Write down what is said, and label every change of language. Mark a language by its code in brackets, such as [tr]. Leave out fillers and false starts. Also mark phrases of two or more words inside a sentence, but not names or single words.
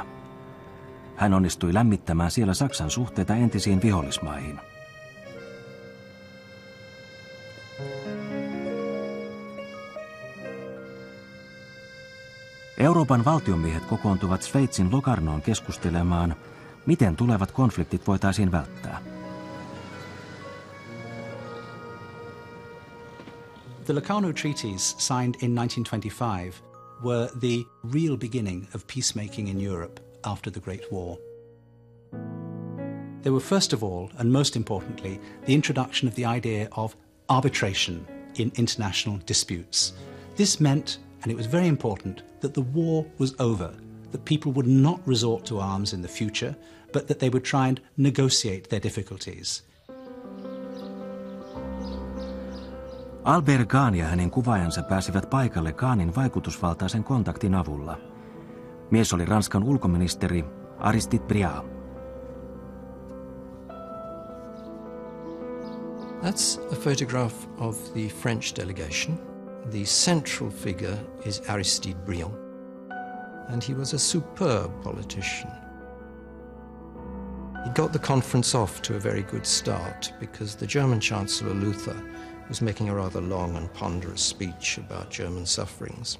[fi] Hän onnistui lämmittämään siellä Saksan suhteita entisiin vihollismaihin. Euroopan valtionmiehet kokoontuvat Sveitsin Locarnoon keskustelemaan, miten tulevat konfliktit voitaisiin välttää. [en] The Locarno treaties signed in 1925 were the real beginning of peacemaking in Europe after the Great War. They were first of all, and most importantly, the introduction of the idea of arbitration in international disputes. This meant, and it was very important, that the war was over, that people would not resort to arms in the future, but that they would try and negotiate their difficulties. [fi] Albert Kahn ja hänen kuvaajansa pääsivät paikalle Kahnin vaikutusvaltaisen kontaktin avulla. Mies oli Ranskan ulkoministeri Aristide Briand. [en] That's a photograph of the French delegation. The central figure is Aristide Briand, and he was a superb politician. He got the conference off to a very good start because the German Chancellor Luther was making a rather long and ponderous speech about German sufferings.